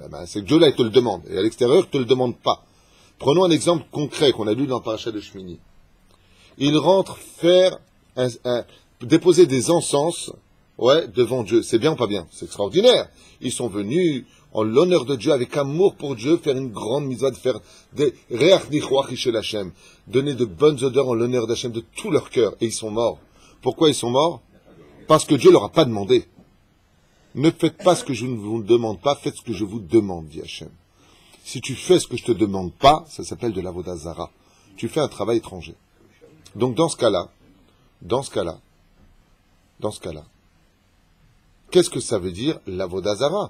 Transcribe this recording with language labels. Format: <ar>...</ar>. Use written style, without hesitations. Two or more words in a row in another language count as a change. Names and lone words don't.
<fr>C'est que Dieu là, il te le demande. Et à l'extérieur, il ne te le demande pas. Prenons un exemple concret qu'on a lu dans le Parashat de Shmini. Il rentre faire déposer des encens devant Dieu. C'est bien ou pas bien? C'est extraordinaire. Ils sont venus en l'honneur de Dieu, avec amour pour Dieu, faire une grande mitzvah, de faire des</fr> <he>ריח ניחוח של השם,</he> <fr>donner de bonnes odeurs en l'honneur d'Hachem de tout leur cœur. Et ils sont morts. Pourquoi ils sont morts? Parce que Dieu leur a pas demandé. Ne faites pas ce que je ne vous demande pas, faites ce que je vous demande, dit Hachem. Si tu fais ce que je te demande pas, ça s'appelle de l'</fr> <he>עבודה זרה.</he> <fr>Tu fais un travail étranger. Donc dans ce cas-là, qu'est-ce que ça veut dire l'</fr> <he>עבודה זרה?</he>